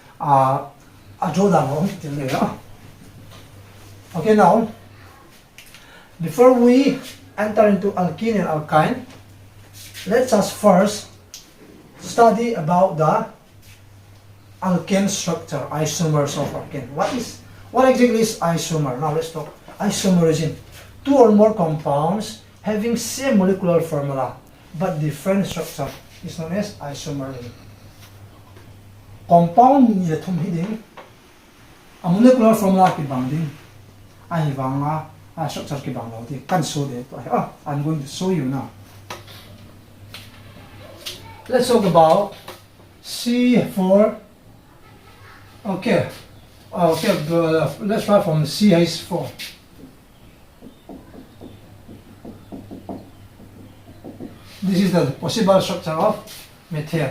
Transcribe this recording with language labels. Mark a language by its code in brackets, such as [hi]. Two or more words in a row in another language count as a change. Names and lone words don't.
[en] Okay, now before we enter into alkene and alkyne, let us first study about the alkane structure, isomers of alkane. What exactly is isomer? Now let's talk isomerism. 2 or more compounds having same molecular formula but different structure is known as isomerism. [lus] Compound ni thum hiding a [en] molecular formula [lus] ki binding ai wanga structure ki bang lo ti kan show de to [en] I'm going to show you now. Let's talk about C4. Okay, let's start from CH4. This is the possible structure of methane.